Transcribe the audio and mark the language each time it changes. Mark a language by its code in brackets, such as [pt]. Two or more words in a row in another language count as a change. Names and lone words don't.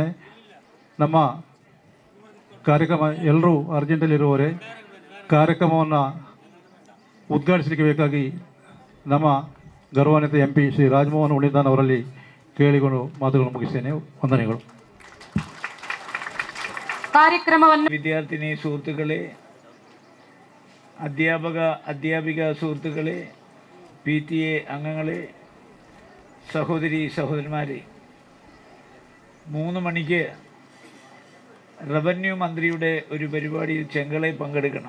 [kn] ನಮ್ಮ ಕಾರ್ಯಕ್ರಮ ಎಲ್ಲರೂ ಅರ್ಜೆಂಟಲ್ಲಿರುವವರೇ, ಕಾರ್ಯಕ್ರಮವನ್ನು ಉದ್ಘಾಟಿಸಲಿಕ್ಕೆ ಬೇಕಾಗಿ ನಮ್ಮ ಗೌರವಾನ್ವಿತ MP ಶ್ರೀ ರಾಜಮೋಹನ್ ಉಣ್ಣಿತಾನ್ ಅವರಲ್ಲಿ ಕೇಳಿಕೊಂಡು ಮಾತುಗಳನ್ನು ಮುಗಿಸ್ತೇನೆ. ವಂದನೆಗಳು. ಕಾರ್ಯಕ್ರಮವನ್ನು [ml] വിദ്യാർത്ഥിനി സുഹൃത്തുക്കളേ, അധ്യാപിക സുഹൃത്തുക്കളെ, PTA അംഗങ്ങളെ, സഹോദരന്മാരെ, 3 മണിക്ക് റവന്യൂ മന്ത്രിയുടെ ഒരു പരിപാടിയിൽ ചെങ്കളയിൽ പങ്കെടുക്കണം.